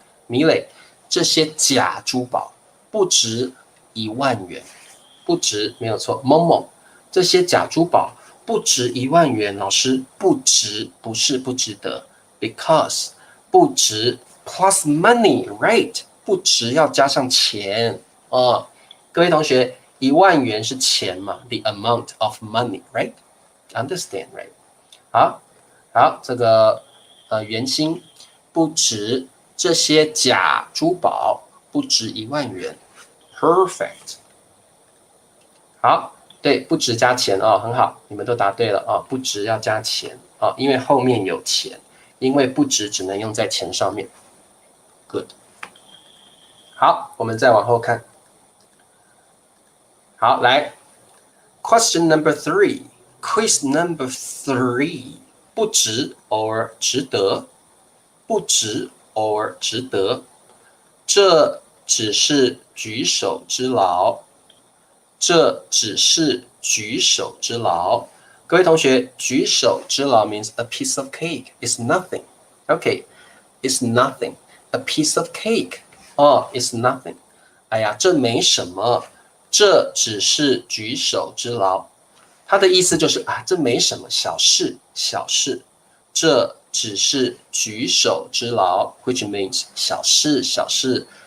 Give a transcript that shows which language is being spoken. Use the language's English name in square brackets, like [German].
[Chinese] 米磊，这些假珠宝不值10000元，不值没有错。某某，这些假珠宝不值10000元，老师不值不是不值得 ， [English] because [Chinese] 不值 [English] plus money，right？ [Chinese] 不值要加上钱哦。各位同学，10000元是钱嘛 [English] ？The amount of money，right？Understand right？ [Chinese] 好，这个圆心不值这些假珠宝不值10000元 ，perfect。好，对，不值加钱哦，很好，你们都答对了哦，不值要加钱哦，因为后面有钱，因为不值只能用在钱上面。 Good。 好，我们再往后看。好，来 ， [English] Question number 3。Quiz number 3， [Chinese] 不值 or 值得，不值 or 值得，这只是举手之劳，这只是举手之劳。各位同学，举手之劳 [English] means a piece of cake is nothing. Okay, it's nothing. A piece of cake. Oh, it's nothing. [Chinese] 哎呀，这没什么，这只是举手之劳。它的意思就是啊，这没什么，小事，小事。这只是举手之劳 ， [English] which means [Chinese] 小事，小事。